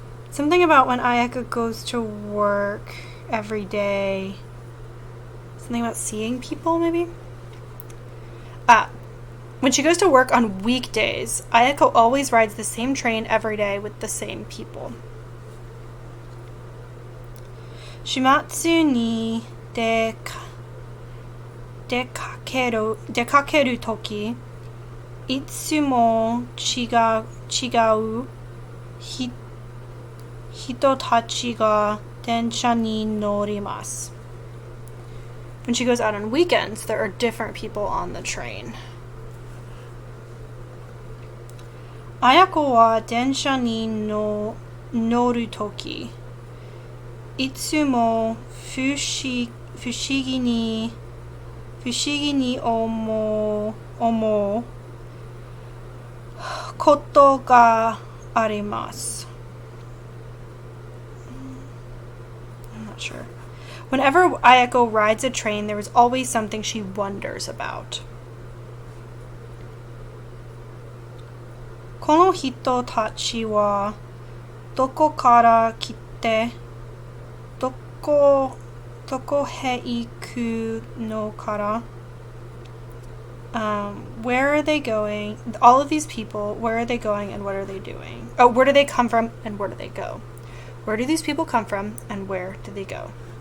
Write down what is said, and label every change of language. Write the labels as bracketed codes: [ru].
[en] Something about when Ayaka goes to work every day. Something about seeing people, maybe? When she goes to work on weekdays, Ayako always rides the same train every day with the same people. [ja] Shimatsu ni 出かけるとき、いつも違う人たちが電車に乗ります。 [en] When she goes out on weekends, there are different people on the train. [ja] 綾子は電車に乗るとき、いつも不思議に思うことがあります。 [en] I'm not sure. Whenever Ayako rides a train, there is always something she wonders about. [ja] この人たちはどこから来て、どこへ行くのかな? [en] Where are they going? All of these people, where are they going and what are they doing? Oh, where do they come from and where do they go? Where do these people come from and where do they go?